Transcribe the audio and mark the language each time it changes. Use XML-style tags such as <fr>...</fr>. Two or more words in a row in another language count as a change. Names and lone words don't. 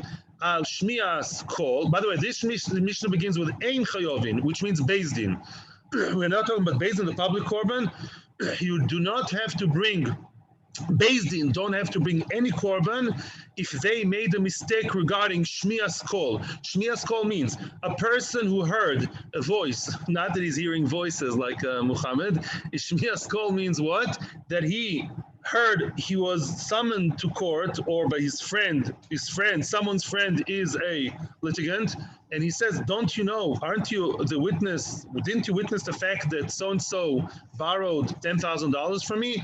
<he>Al shmias kol.</he> <en>By the way, this Mishnah begins with</en> <he>ein chayovin,</he> <en>which means</en> <he>beis din.</he> <en>We're not talking about</en> <he>beis din,</he> <en>the public korban. You do not have to bring.</en> <he>Beis din</he> <en>don't have to bring any korban if they made a mistake regarding</en> <he>shmias kol. Shmias kol</he> <en>means a person who heard a voice, not that he's hearing voices like Muhammad.</en> <he>Shmias kol</he> <en>means what? That he heard he was summoned to court or by his friend, someone's friend is a litigant, and he says, don't you know, aren't you the witness, didn't you witness the fact that so-and-so borrowed $10,000 from me?</en>